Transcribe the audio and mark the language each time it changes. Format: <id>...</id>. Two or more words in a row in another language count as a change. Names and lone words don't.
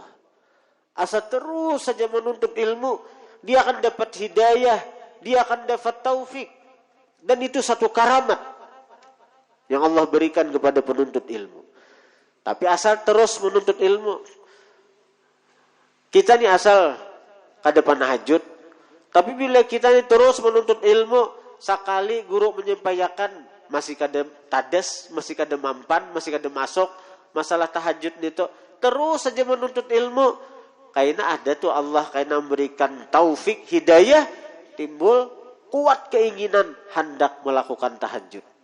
<id>Asa terus saja menuntut ilmu, dia akan dapat hidayah, dia akan dapat taufik. Dan itu satu karamat yang Allah berikan kepada penuntut ilmu.</id> <bjn>Tapi asal terus menuntut ilmu, kita ni asal kada panahajud, tapi bila kita ni terus menuntut ilmu, sekali guru menyampaikan masih kada tadas, masih kada mampan, masih kada masuk masalah tahajud nito, terus saja menuntut ilmu, kayaknya ada tuh Allah kayaknya memberikan taufik, hidayah, timbul kuat keinginan hendak melakukan tahajud.</bjn>